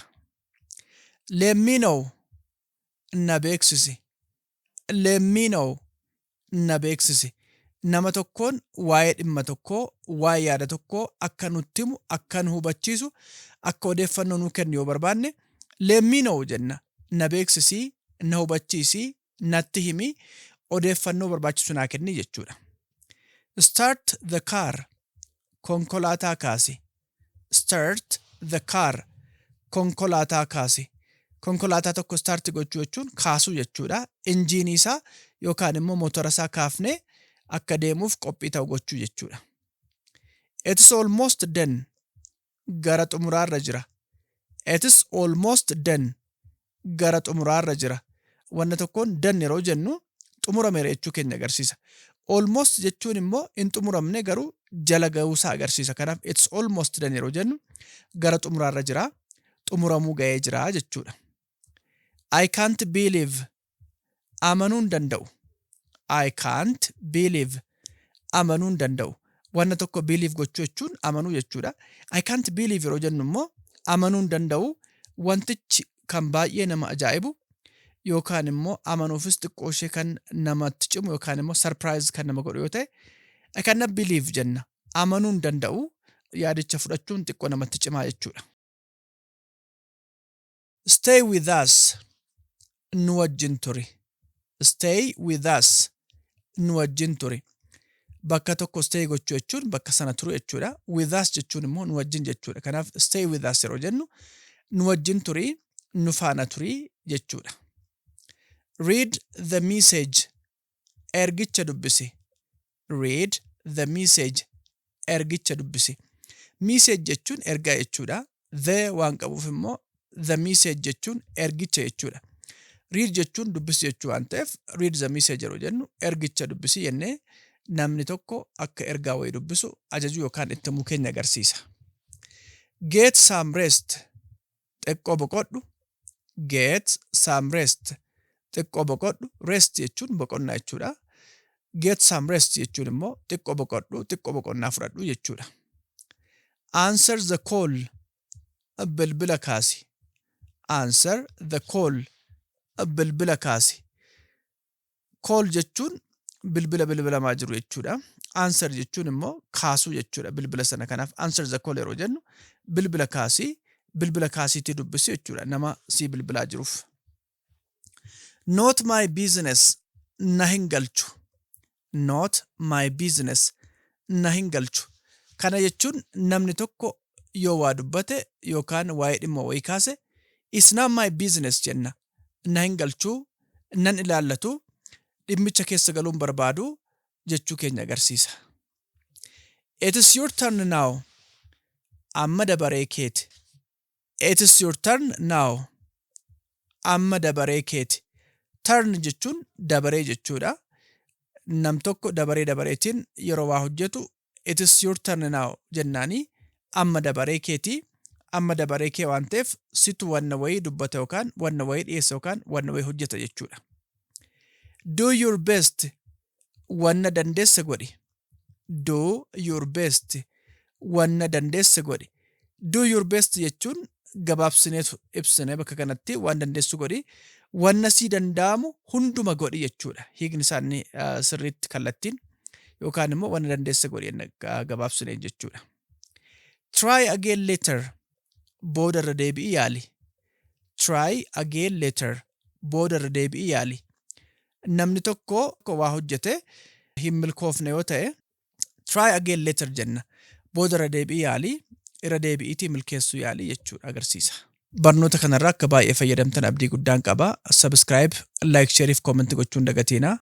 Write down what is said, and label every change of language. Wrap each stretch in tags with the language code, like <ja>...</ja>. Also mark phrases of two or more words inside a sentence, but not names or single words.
<en>Let me know.</en> <om>Na beeksisi.</om> <en>Let me know.</en> <om>Na beeksisi. Nama tokkoon waa'ee dhimma tokkoo, waa'ee yaada tokkoo akka nutti himu, akka nu hubachiisu, akka odeeffannoo nuu kennu yoo barbaanne</om> <en>let me know</en> <om>jenna. Na beeksisii, na hubachiisii, natti himi, odeeffannoo barbaachisu naa kenni jechuudha.</om> <en>Start the car.</en> <om>Konkolaataa kaasi.</om> <en>Start the car.</en> <om>Konkolaataa kaasi. Konkolaataa tokko start gochuu jechuun kaasuu jechuudha. Injiinii isaa yookaan immoo motora isaa kaafnee akka deemuuf qophii ta'u gochuu jechuudha.</om> <en>It's almost done.</en> <om>Gara xumuraarra jira.</om> <en>It's almost done.</en> <om>Gara xumuraarra jira. Wanna tokkoon done yeroo jennu xumurameera jechuu keenya agarsiisa. Almost jechuun immoo hin xumuramne garuu jala ga'uusaa agarsiisa. Kanaaf</om> <en>it's almost done</en> <om>yeroo jennu gara xumuraarra jira. Xumuramuu ga'ee jira jechuudha.</om> <en>I can't believe.</en> <om>Amanuun danda'u.</om> <en>I can't believe.</en> <om>Amanuun danda'u. Wanna tokko believe gochuu jechuun amanuu jechuudha.</om> <en>I can't believe</en> <om>yeroo jennu immoo amanuun danda'u wantichi kan baay'ee nama ajaa'ibu yookaan immoo amanuufis xiqqoo ishee kan namatti cimu yookaan immoo surprise kan nama godhu yoo ta'e</om> <en>I cannot believe</en> <om>jenna. Amanuun danda'u yaadicha fudhachuun xiqqoo namatti cimaa jechuudha.</om> <en>Stay with us.</en> <om>Nu wajjin turi.</om> <en>Stay with us.</en> <om>Nu wajjin turi. Bakka tokko stay gochuu jechuun bakka sana turu jechuudha.</om> <en>With us</en> <om>jechuun immoo nu wajjin jechuudha. Kanaaf</om> <en>stay with us</en> <om>yeroo jennu nu wajjin turi, nu faana turi jechuudha.</om> <en>Read the message.</en> <om>Ergicha dubbisi.</om> <en>Read the message.</en> <om>Ergicha dubbisi. Message jechuun ergaa jechuudha. The waan qabuuf immoo</om> <en>the message</en> <om>jechuun ergicha jechuudha. Read jechuun dubbisi jechuu waan ta'eef</om> <en>read the message</en> <om>yeroo jennu ergicha dubbisi jennee namni tokko akka ergaa wayii dubbisu ajajuu yookaan itti himuu keenya agarsiisa.</om> <en>Get some rest.</en> <om>Xiqqoo boqodhu.</om> <en>Get some rest.</en> <om>Xiqqoo boqodhu. Rest jechuun boqonnaa jechuudha.</om> <en>Get some rest</en> <om>jechuun immoo xiqqoo boqodhu, xiqqoo boqonnaa fudhadhu jechuudha.</om> <en>Answer the call.</en> <om>Bilbila kaasi.</om> <en>Answer the call.</en> <om>Bilbila kaasi. Call jechuun bilbila bilbilamaa jiru jechuudha. Answer jechuun immoo kaasuu jechuudha bilbila sana. Kanaaf</om> <en>answer the call</en> <om>yeroo jennu bilbila kaasii, bilbila kaasiitii dubbisi jechuudha nama sii bilbilaa jiruuf.</om> <en>Not my business.</en> <om>Na hin galchu.</om> <en>Not my business.</en> <om>Na hin galchu. Kana jechuun namni tokko yoo waa dubbate yookaan waa'ee dhimma wayii kaase</om> <en>it's not my business</en> <om>jenna. Na hin galchuu, nan ilaallatu, dhimmicha keessa galuun barbaadu jechuu keenya agarsiisa.</om> <en>It is your turn now.</en> <om>Amma dabaree keeti.</om> <en>It is your turn now.</en> <om>Amma dabaree keeti. Turn jechuun dabaree jechuudha. Nam tokko dabareetiin yeroo waa hojjetu</om> <en>it is your turn now</en> <om>jennaani amma dabaree keeti. Amma dabaree kee waan ta'eef situ wanna wayii dubbata yookaan wanna wayii dhiyeessa yookaan wanna wayii hojjeta jechuudha.</om> <en>Do your best.</en> <om>Wanna dandeessa godhi.</om> <en>Do your best.</en> <om>Wanna dandeessa godhi.</om> <en>Do your best</en> <om>jechuun gabaabsineetu ibsine bakka kanatti waan dandeessu godhi. Wanna sii danda'amu hunduma godhi jechuudha. Hiikni isaanii sirriitti kallattiin yookaan immoo wanna dandeessa godhi gabaabsinee jechuudha.</om> <en>Try again later.</en> <om>Booda irra deebi'i yaali.</om> <en>Try again later.</en> <om>Booda irra deebi'i yaali. Namni tokko waa hojjete hin milkoofne yoo ta'e</om> <en>try again later</en> <om>jenna. Booda irra deebi'i yaali. Irra deebi'iitii milkeessuu yaali jechuudha agarsiisa. Barnoota kanarraa akka baay'ee fayyadamtan abdii guddaan qaba.</om> <en>Subscribe, like, share</en> <om>fi comment gochuun dagatiina.</om>